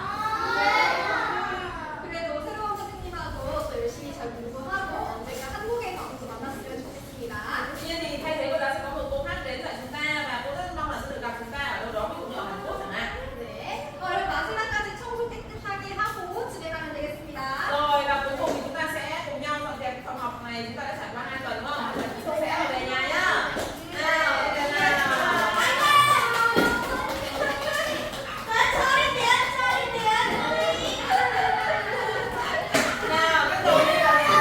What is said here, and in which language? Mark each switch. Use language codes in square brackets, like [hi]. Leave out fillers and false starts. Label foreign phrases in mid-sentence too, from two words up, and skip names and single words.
[ko] 그래도 새로운 선생님하고 또 열심히 잘 공부하고 언젠가 한국에서 또 만났으면 좋겠습니다. [vi] Tuy nhiên thì thay thế cô giáo sẽ có một cô khác đến dạy chúng ta và cô rất mong là sẽ được gặp chúng ta ở đâu đó ví dụ như ở Hàn Quốc chẳng hạn. [ko] 네. 그럼 마지막까지 청소 깨끗하게 하고 집에 가면 되겠습니다. [vi] Rồi và cuối cùng thì chúng ta sẽ cùng nhau dọn dẹp phòng học này, chúng ta đã trải qua 2 tuần đúng không? Chúng sẽ ở về nhà nhá. Nào, đi nào. Nào, cất đồ đi vào nhà.